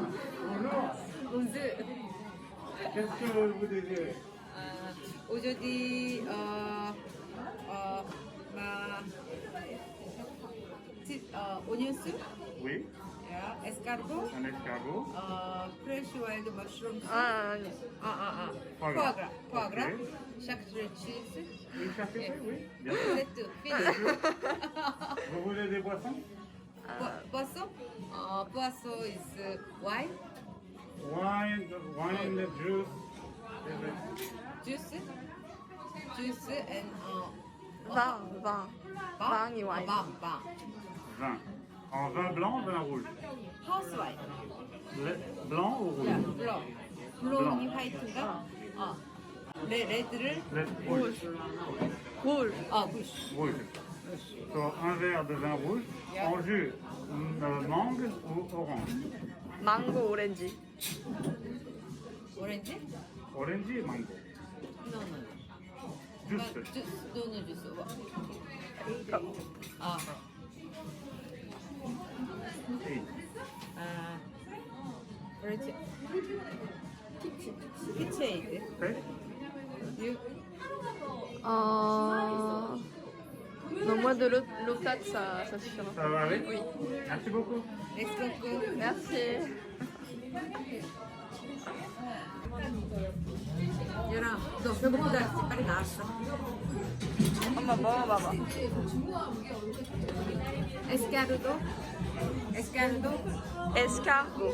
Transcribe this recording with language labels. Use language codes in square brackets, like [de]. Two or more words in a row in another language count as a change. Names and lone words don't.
[fr] Bonjour. Qu'est-ce que vous désirez? [en] aujourd'hui onion soup, [fr] Oui, escargot, un escargot. [en] fresh wild mushroom soup, [ko] 아니. [fr] Foie foie gras. gras, [en] Ok. charcuterie cheese, [fr] Une charcuterie, oui, bien sûr. c'est tout. Fini. Vous voulez des boissons? Poisson, poisson [en] is wine, Wine, juice. juice and [fr] vin. Vin et wine. Vin. En vin blanc, vin rouge. [en] house wine. [fr] Blanc ou rouge? [ko] 야, 블러. 블러니 화이트가 레드를 [fr] Rouge. [ko] 굴. 부시. [fr] Rouge. Sur un verre de vin rouge, [en] Yeah. [fr] en jus mangue ou orange? [ko] 망고 오렌지. 오렌지? [fr] Orange et mango. [en] No. [fr] Juste. [en] no no juice. [fr] Et [ko] 그렇지. 피치에이드. [fr] fait? Non, moi de l'eau 4, ça suffira. Ça va aller? Oui. Merci beaucoup. [en] 넥스트 [fr] Merci. [ko] 얘랑 너 배고프다 했지? 빨리 나왔어. 엄마 먹어봐봐. 에스카르도? 에스카르도? 에스카르고.